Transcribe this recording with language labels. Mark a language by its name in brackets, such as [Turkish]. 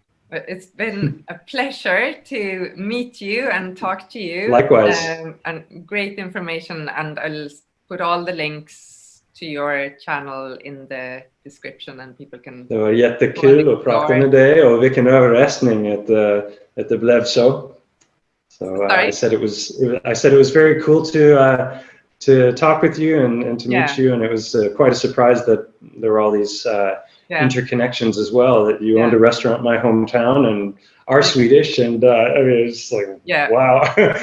[English] It's been a pleasure to meet you and talk to you. Likewise. And great information, and I'll put all the links to your channel in the description, and people can... [Swedish] Det var jättekul att prata med dig, och vilken överraskning att det blev så. [English] So I said it was very cool to talk with you and to meet you, and it was quite a surprise that there were all these interconnections as well, that you owned a restaurant in my hometown and are Swedish, and I mean, it's like, wow.